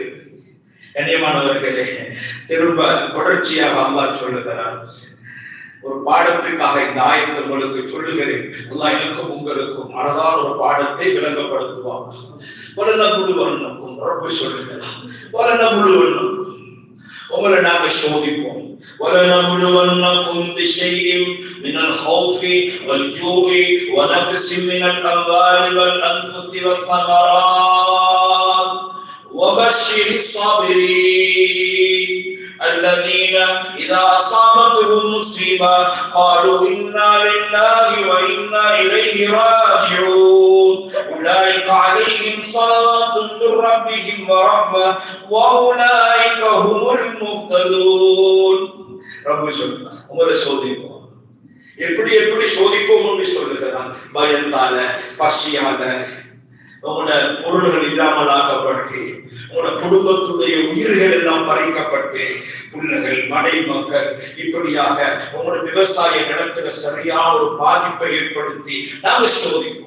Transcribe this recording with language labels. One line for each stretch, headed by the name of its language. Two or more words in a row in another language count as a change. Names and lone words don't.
Tamil: கண்ணியமானவர்களே, திரும்ப தொடர்ச்சியாக அல்லாஹ் சொல்லுகிறார். ஒரு பாடத்திற்காக இந்த ஆயத்தை உங்களுக்கு சொல்லுகிறேன். அல்லாஹ் எனக்கும் உங்களுக்கும் அழகான ஒரு பாடத்தை விளங்கப்படுத்துவாங்க. வலனபுலுவன்னக்கும், ரப்பு சொல்லுகிறார், வலனபுலுவன்னக்கும், உங்களை நாங்க சோதிப்போம்.
Arabic: وَلَنَبْلُوَنَّكُمْ بِشَيْءٍ مِنَ الْخَوْفِ وَالْجُوعِ وَنَقْصٍ مِنَ الْأَمْوَالِ وَالْأَنْفُسِ وَالثَّمَرَاتِ وَبَشِّرِ الصَّابِرِينَ الَّذِينَ إِذَا أَصَابَتْهُمْ مُصِيبَةٌ قَالُوا إِنَّا لِلَّهِ وَإِنَّا إِلَيْهِ رَاجِعُونَ أُولَئِكَ عَلَيْهِمْ صَلَوَاتٌ مِّن رَّبِّهِمْ وَرَحْمَةٌ وَأُولَئِكَ هُمُ الْمُهْتَدُونَ.
Tamil: ரப்பு சொல்றார், உங்களை சோதிப்போம். எப்படி எப்படி சோதிப்போம் என்று சொல்லுகிறார். பயத்தால, பசியால, உங்களோட பொருள்கள் இல்லாமல் ஆக்கப்பட்டு, உங்களோட குடும்பத்துடைய உயிர்கள் எல்லாம் பறிக்கப்பட்டு, பிள்ளைகள், மனை மக்கள், இப்படியாக உங்களோட விவசாய நிலத்துல சரியான ஒரு பாதிப்பை ஏற்படுத்தி நாங்க சோதிப்போம்.